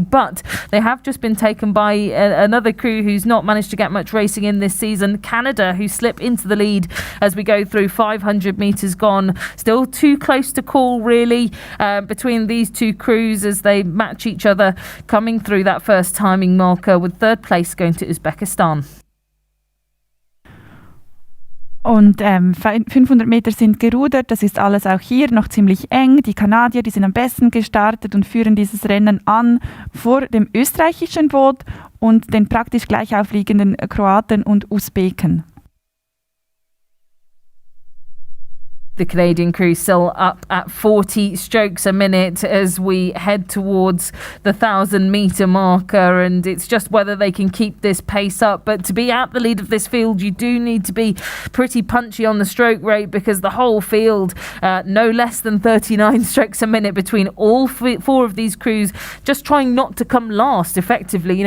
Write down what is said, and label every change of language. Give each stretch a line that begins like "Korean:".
English: But they have just been taken by another crew who's not managed to get much racing in this season, Canada, who slip into the lead as we go through 500 metres gone. Still too close to call, really, between these two crews as they match each other, coming through that first timing marker, with 3rd place going to Uzbekistan.
German: Und 500 Meter sind gerudert, das ist alles auch hier noch ziemlich eng. Die Kanadier, die sind am besten gestartet und führen dieses Rennen an vor dem österreichischen Boot und den praktisch gleich aufliegenden Kroaten und Usbeken.
English: The Canadian crew still up at 40 strokes a minute as we head towards the 1,000-metre marker, and it's just whether they can keep this pace up. But to be at the lead of this field, you do need to be pretty punchy on the stroke rate, because the whole field, no less than 39 strokes a minute between all 4 of these crews, just trying not to come last effectively.